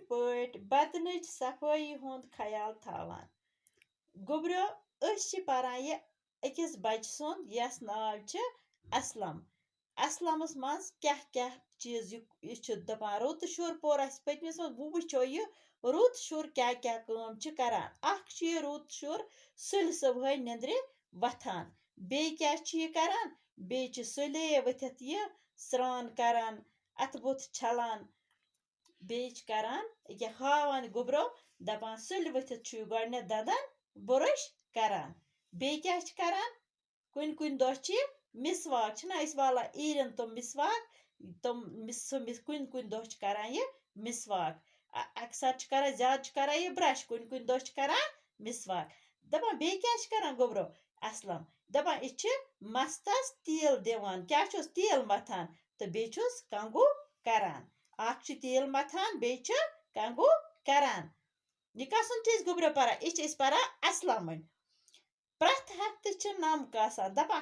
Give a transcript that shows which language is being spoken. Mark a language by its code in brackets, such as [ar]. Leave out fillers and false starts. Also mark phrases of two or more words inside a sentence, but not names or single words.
[ks] पट बदनच सफाई हुंद ख्याल थावान गुब्रो परान ये अकिस बच सुंद यस नाव असलम असलमस मज क्या क्या चीज यह दपान रुत शुर पोर पतमिस मज वो यह रुत शुर क्या क्या काम करान यह रुत शुर सुल सुबह निंद्रे वथान बे क्या करान बे सुले वथित यह स्रान करान अथ बुथ छलान बे करान ये हावान गुब्रो दपान सुल वथित गडन दंदन बुरश करान बे क्या करान कुन कुन दह मिसवाक वाला ईरन तुम मिसवाक तुम कुन कुन दह करान ये मिसवाक अक्सर करान ज्यादा करान ये ब्रश कुन कुन दह करान मिसवाक दपान बे क्या करान गुब्रो असलम दपान यह मस्तस तेल दिवान क्या तेल मथान तो बे कंगू करान तेल मथान बे कंगू करान यह कसन चीज गुब्रो परान यह परान असलमन प्रथ हफ्ते नम कासान दपान